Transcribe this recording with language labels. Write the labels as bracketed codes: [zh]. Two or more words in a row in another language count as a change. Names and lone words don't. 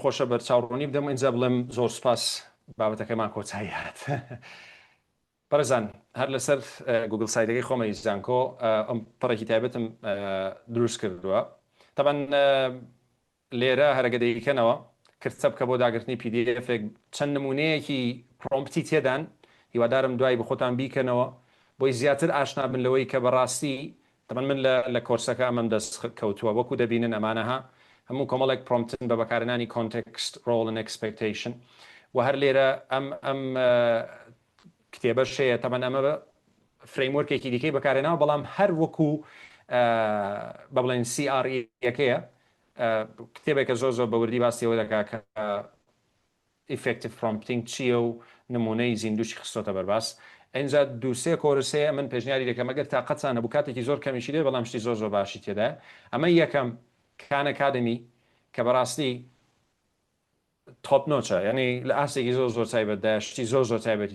[ckb] خۆشە بەر چاوڕۆنی بدەم ئینجا بڵێم زۆر سپاس بابەتەکەمان کۆچایی هات بەڕێزان هەر لەسەر گوگل سایتەکەی خۆمەی زانکۆ ئەم پڕێکی تایبەتم دروست کردووە تەبەن لێرە هەرەگە دەیکەنەوە کردچە بکە بۆ داگرتنی PDF چەند نمونەیەکی پرۆمپتی تێدان هیوادارم دوای بە خۆتان بیکەنەوە بۆی زیاتر ئاشنا بن لەوەی کە بەڕاستی تەبەن من لە کۆرسەکە ئەمەم دەست کەوتووە وەکو دەبینن ئەمانەها هەموو کۆمەڵێک پرۆمپتن بە بەکارهێنانی [en] context role and expectation [ckb] و هەر لێرە ئەم کتێبە شەیە تەبەن ئەمە فرەیموەرکێکی دیکەی بەکارهێناوە بەڵام هەر وەکو بە بڵێن CRE یەکەیە کتێبێکە زۆر بەوردی باسیەوە دەکا کە [en] effective prompting [ckb] چییە و نمونەی زیندوشی خستۆتە بەرباس ئەینجا دووسێ کۆرسەیە من پێشنیاری دەکەم ئەگەر تااقەتان هەبوو کاتێکی زۆر کەمیشی لێ بەڵام شتی زۆر باشی تێدا ئەمە یەکەم کان ئەکادمی کە بەڕاستی تۆپ نۆچە ینی لە ئاسێکی زۆر تایبەتدا شتی زۆر تایبەتی